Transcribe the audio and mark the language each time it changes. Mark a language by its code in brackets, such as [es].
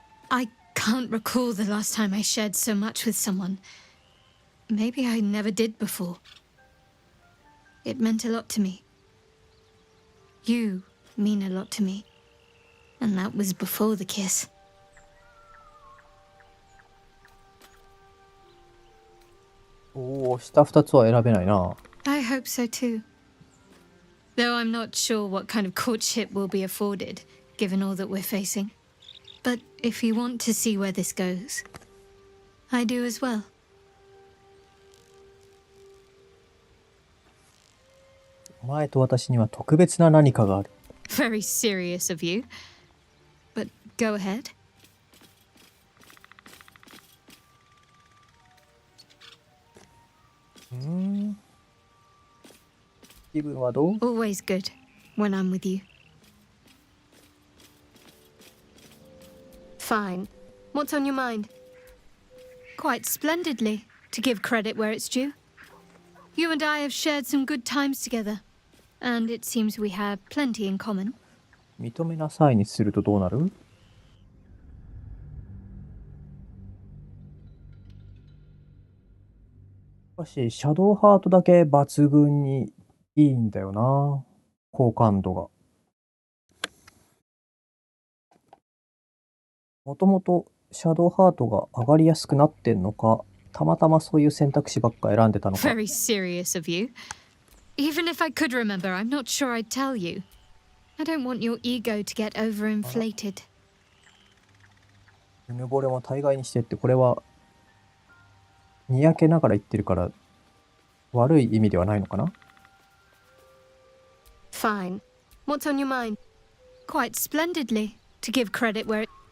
[en] I can't recall the last time I shared so much with someone. Maybe I never did before. It meant a lot to me. You mean a lot to me. And that was before the kiss. [ja] おお、下2つは選べないな。 [en] I hope so too. Though I'm not sure what kind of courtship will be afforded, given all that we're facing. But if you want to see where this goes, I do as well. [ja] お前と私には特別な何かがある。 [en] Very serious of you. But go ahead. [ja] 気分はどう？ [en] Always good when I'm with you. Fine. What's on your mind? Quite splendidly, to give credit where it's due. You and I have shared some good times together, and it seems we have plenty in common. [ja] 認めなさいにするとどうなる？しかし、シャドウハートだけ抜群にいいんだよな。好感度が。もともとシャドウハートが上がりやすくなってんのか、たまたまそういう選択肢ばっか選んでたのか。 [en] Very serious of you. Even if I could remember, I'm not sure I'd tell you. I don't want your ego to get overinflated. [ja] うぬぼれも大概にしてって、これはにやけながら言ってるから悪い意味ではないのかな。 [en] Fine. What's on your mind? Quite splendidly, to give credit where it...